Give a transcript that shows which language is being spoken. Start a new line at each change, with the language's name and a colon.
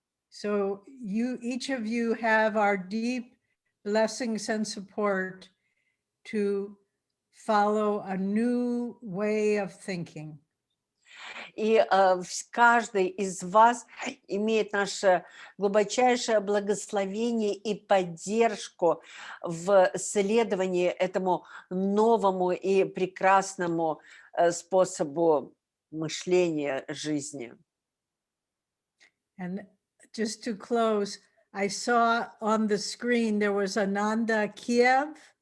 English: So each of you have our deep blessings and support to follow a new way of thinking.
Russian: И каждый из вас имеет наше глубочайшее благословение и поддержку в следовании этому новому и прекрасному способу мышления жизни.
English: And just to close, I saw on the screen there was Ananda Kiev.